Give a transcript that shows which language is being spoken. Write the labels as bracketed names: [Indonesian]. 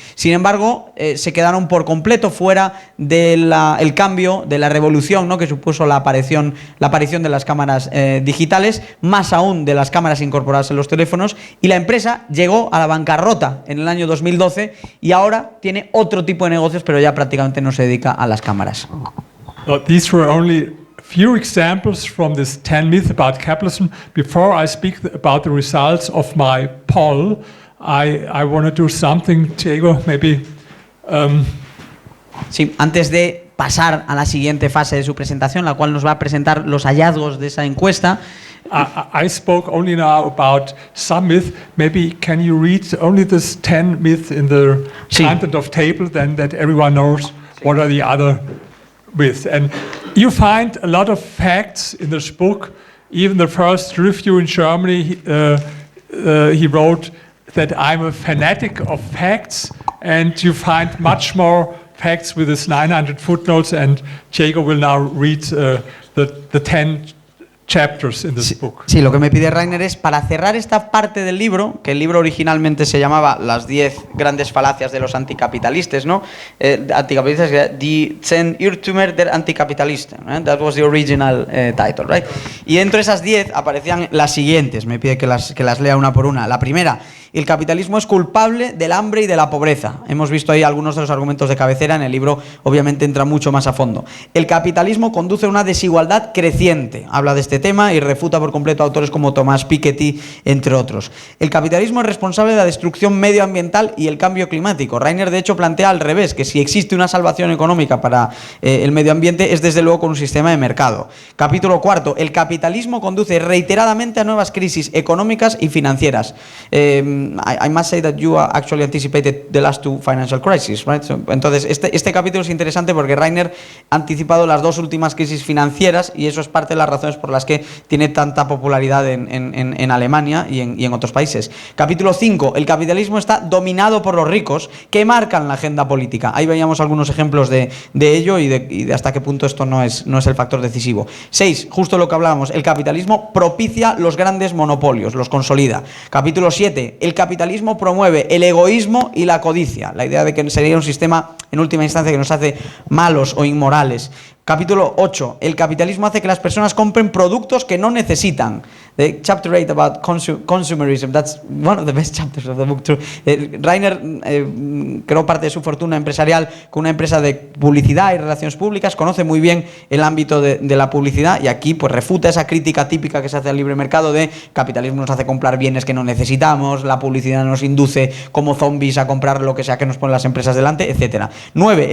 [Spanish] Sin embargo, se quedaron por completo fuera del cambio, de la revolución, ¿no?, que supuso la aparición de las cámaras digitales, más aún de las cámaras incorporadas en los teléfonos, y la empresa llegó a la bancarrota en el año 2012 y ahora tiene otro tipo de negocios, pero ya prácticamente no se dedica a las cámaras. [English] These were only few examples from this 10 myths about capitalism. Before I speak about the results of my poll, I want to do something, Diego, maybe. [Spanish] Sí, antes de pasar a la siguiente fase de su presentación, la cual nos va a presentar los hallazgos de esa encuesta. [English] I spoke only now about some myths. Maybe can you read only this 10 myths in the content of table, then that everyone knows what are the other myths. And you find a lot of facts in this book. Even the first review in Germany, he wrote that I'm a fanatic of facts, and you find much more facts with his 900 footnotes, and Diego will now read the 10 chapters in this book. [Spanish] Sí, lo que me pide Rainer es, para cerrar esta parte del libro, que el libro originalmente se llamaba Las 10 grandes falacias de los anticapitalistas, ¿no? [German] Anticapitalistas, Die 10 Irrtümer der Antikapitalisten. [English] That was the original title, right? [Spanish] Y dentro de esas 10 aparecían las siguientes, me pide que las lea una por una. La primera: el capitalismo es culpable del hambre y de la pobreza. Hemos visto ahí algunos de los argumentos de cabecera, en el libro obviamente entra mucho más a fondo. El capitalismo conduce a una desigualdad creciente. Habla de este tema y refuta por completo a autores como Thomas Piketty, entre otros. El capitalismo es responsable de la destrucción medioambiental y el cambio climático. Rainer, de hecho, plantea al revés, que si existe una salvación económica para el medio ambiente es desde luego con un sistema de mercado. Capítulo cuarto: el capitalismo conduce reiteradamente a nuevas crisis económicas y financieras. [English] I must say that you actually anticipated the last two financial crises, right? [Spanish] So, entonces, este capítulo es interesante porque Rainer ha anticipado las dos últimas crisis financieras y eso es parte de las razones por las que tiene tanta popularidad en Alemania y en otros países. Capítulo 5. El capitalismo está dominado por los ricos que marcan la agenda política. Ahí veíamos algunos ejemplos de ello y de hasta qué punto esto no es el factor decisivo. 6. Justo lo que hablábamos. El capitalismo propicia los grandes monopolios, los consolida. Capítulo 7. El capitalismo promueve el egoísmo y la codicia. La idea de que sería un sistema, en última instancia, que nos hace malos o inmorales. Capítulo 8. El capitalismo hace que las personas compren productos que no necesitan. [English] The chapter 8 about consumerism, that's one of the best chapters of the book too. [Spanish] Rainer creó parte de su fortuna empresarial con una empresa de publicidad y relaciones públicas, conoce muy bien el ámbito de la publicidad y aquí pues refuta esa crítica típica que se hace al libre mercado de capitalismo nos hace comprar bienes que no necesitamos, la publicidad nos induce como zombies a comprar lo que sea que nos ponen las empresas delante, etc. 9.